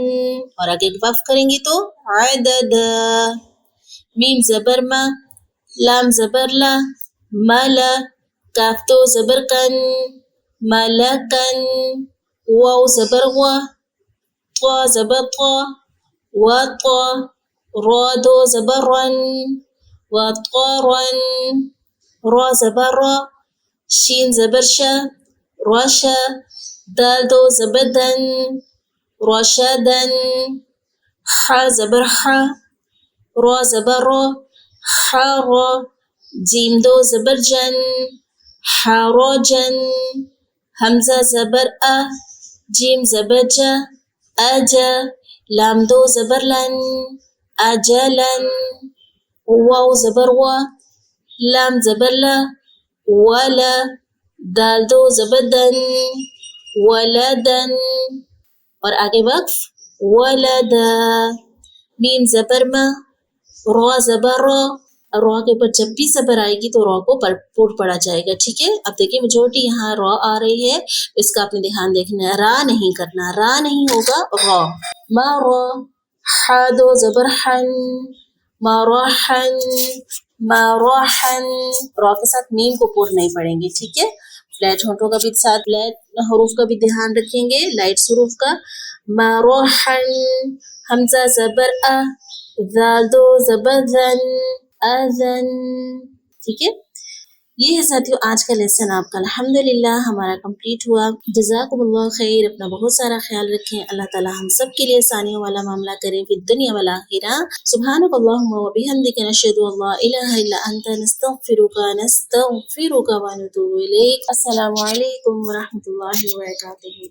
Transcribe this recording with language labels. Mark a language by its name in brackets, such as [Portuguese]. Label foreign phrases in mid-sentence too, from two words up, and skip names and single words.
[Urdu] اور آگے وقف کریں گے تو عددا. میم زبر ما، لام زبر لا، ملا. کاف دو زبر کن، ملکن. واو زبر وا، طا زبر طا، وطا. را دو زبر رن، وطارن. را زبر را، شین زبر شا، رشا. دال دو زبر دن، رشدن. حا زبر حا، را زبر را، حارا. جیم دو زبر جن، حراجن. حمزہ زبر ا، جیم زبر جا، اجا. لام دو زبر لن، اجلن. واو زبر وا، لام زبر لا، ولا. دال دو زبر دن، ولدن. اور آگے وقف ولدا. میم زبر ما، را زبر را. را کے اوپر جب بھی زبر آئے گی تو را کو پور پڑا جائے گا، ٹھیک ہے. اب دیکھیں میجورٹی یہاں را آ رہی ہے، اس کا آپ نے دھیان دیکھنا ہے. را نہیں کرنا، را نہیں ہوگا، را. ما را. حا دو زبر حن، مراحن، مراحن. را کے ساتھ میم کو پور نہیں پڑیں گے، ٹھیک ہے. فلیٹ ہونٹوں کا بھی ساتھ، فلیٹ حروف کا بھی دھیان رکھیں گے، لائٹ حروف کا. مراحن. حمزہ زبر ا، ذال دو زبر ذن، اذن. ٹھیک ہے. یہ ہے ساتھیو آج کا لیسن آپ کا الحمدللہ ہمارا کمپلیٹ ہوا. [Arabic] جزاکم اللہ خیر. [Urdu] اپنا بہت سارا خیال رکھیں. اللہ تعالی ہم سب کے لیے آسانیوں والا معاملہ کرے [Arabic] فی الدنیا والآخرہ. سبحانک اللہم و بحمدک، نشہد ان لا الہ الا انت، نستغفرک ونتوب الیک. السلام علیکم ورحمۃ اللہ وبرکاتہ.